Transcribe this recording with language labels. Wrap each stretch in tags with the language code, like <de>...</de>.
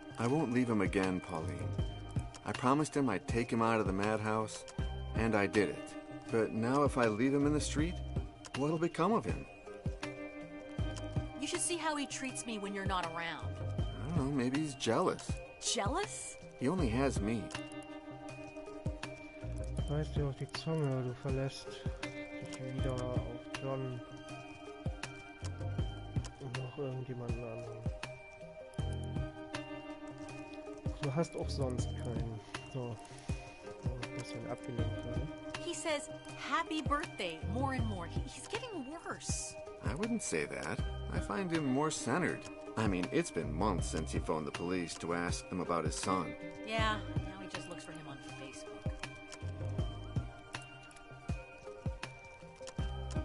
<en>I won't leave him again, Pauline. I promised him I'd take him out of the madhouse, and I did it. But now if I leave him in the street, what'll become of him? You should see how he treats me when you're not around. I don't know, maybe he's jealous. Jealous? He only has me.</en> <de>Reiß dir auf die Zunge, du verlässt dich wieder auf John und noch irgendjemanden anderen. Du hast auch sonst keinen. So, ein bisschen abgelenkt, oder?</de> <en>He says, happy birthday, more and more. He's getting worse. I wouldn't say that. I find him more centered. I mean, it's been months since he phoned the police to ask them about his son. Yeah, now he just looks for him on Facebook.</en>